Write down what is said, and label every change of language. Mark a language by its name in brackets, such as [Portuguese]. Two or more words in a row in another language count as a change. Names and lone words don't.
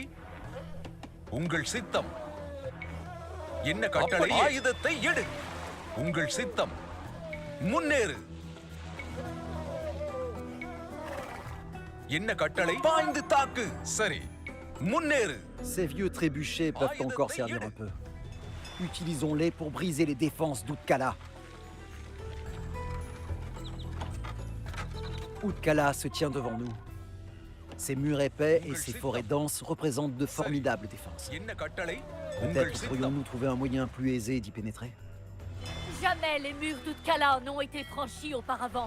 [Tamil] உங்கள் சித்தம். என்ன கட்டளை? ஆயுதத்தை எடு. உங்கள் சித்தம். முன்னேறு. என்ன கட்டளை? பாய்ந்து தாக்கு. சரி. முன்னேறு. [French] Ces vieux trébuchets peuvent encore servir un peu. Utilisons-les pour briser les défenses d'Utkala. Utkala se tient devant nous. Ses murs épais et ses forêts denses représentent de formidables défenses. [Tamil] என்ன கட்டளை? [French] Peut-être pourrions-nous trouver un moyen plus aisé d'y pénétrer? Jamais les murs d'Utkala n'ont été franchis auparavant.